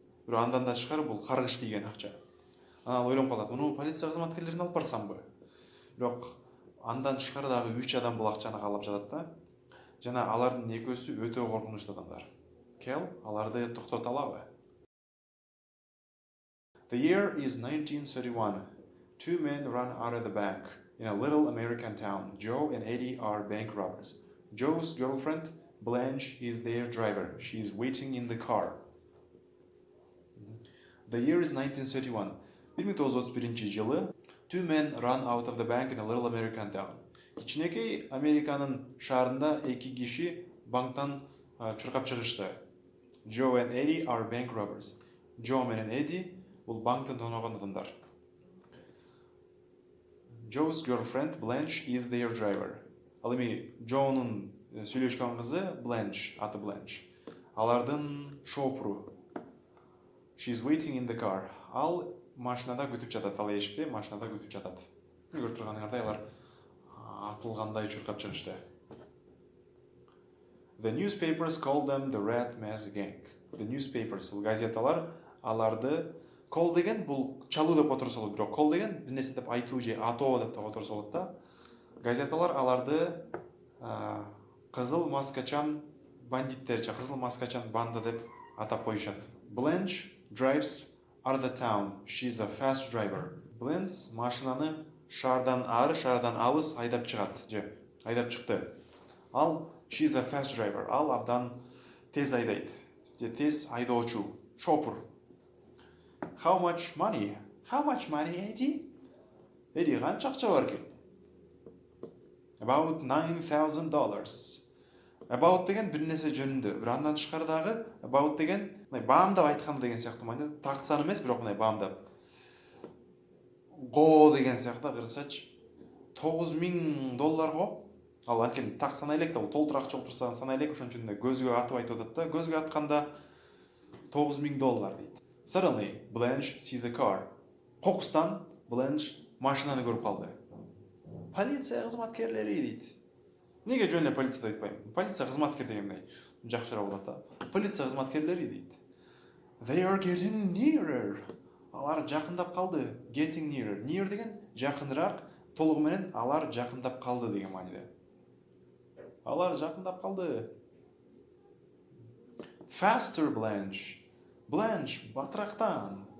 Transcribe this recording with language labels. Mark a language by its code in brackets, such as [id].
[ky] Бирок андан да тышкары бул каргыш тийген акча. Анан ал ойлонуп калат, муну полиция кызматкерлерине алып барсамбы? Бирок андан тышкары дагы 3 адам бул акчаны каалап жатат да. Жана алардын экөөсү өтө коркунучтуу адамдар. Cal аларды токтото алабы? [en] The year is 1931. 2 men run out of the bank in a little American town. Joe and Eddie are bank robbers. Joe's girlfriend, Blanche, is their driver. She is waiting in the car. The year is 1931. [ky] 1931 жылы [en] 2 men run out of the bank in a little American town. [ky] Кичинекей Американын шаарында 2 киши банктан чуркап чыгышты. [en] Joe and Eddie are bank robbers. [ky] Joe менен Eddie бул банктан тоноогон адамдар. [en] Joe's girlfriend Blanche is their driver. [ky] Ал эми Joe'нун сүйлөшкөн кызы Blanche, аты Blanche. Алардын шофуру. [en] She's waiting in the car. [ky] Ал машинада күтүп жатат, ал эшикте машинада күтүп жатат. Көрүп турганыңардай алар атылгандай чуркап чыгышты. [en] The newspapers call them the Red Mask Gang. The newspapers, [ky] бул газеталар аларды call деген бул чалуу деп которсо болот, бирок call деген бир нерсе деп айтуу же атоо деп которсо болот да. Газеталар аларды кызыл маскачан бандиттер, кызыл маскачан банда деп атап коюшат. [en] Blanche drives out of the town. She's a fast driver. [ky] Blanche машинаны шаардан алыс айдап чыгат, же айдап чыкты. Ал [en] she's a fast driver. [ky] Ал абдан тез айдайт. Же тез айдоочу, шопур. [en] How much money? How much money, Eddie? [ky] Eddie, канча акча бар экен? [en] About $9,000. [ky] About деген bir нерсе жөнүндө. Bir андан тышкарыдагы about деген баамдап айткан деген сыяктуу мааниде. Таксан эмес, бирок мындай баамдап. Го деген сыяктуу кыргызчачы $9,000 Ал анткени так санай элек да, бул толтур акча болуп турса санай элек, ошон үчүн көзгө атып айтып атат да. Көзгө атканда $9,000 дейт. [en] Suddenly, Blanche sees a car. [ky] Кокустан Blanche машинаны көрүп калды. Полиция кызматкерлери дейт. Неге жөн эле полиция деп айтпайм? Полиция кызматкер дегендей жакшыраак болот да. Полиция кызматкерлери дейт. [en] They are getting nearer. [ky] Алар жакындап калды. [en] Getting nearer. [ky] Near деген жакыныраак, толугу менен алар жакындап калды деген мааниде. Алар жакындап калды. [en] Faster, Blanche. [ky] Blanche, батырактан.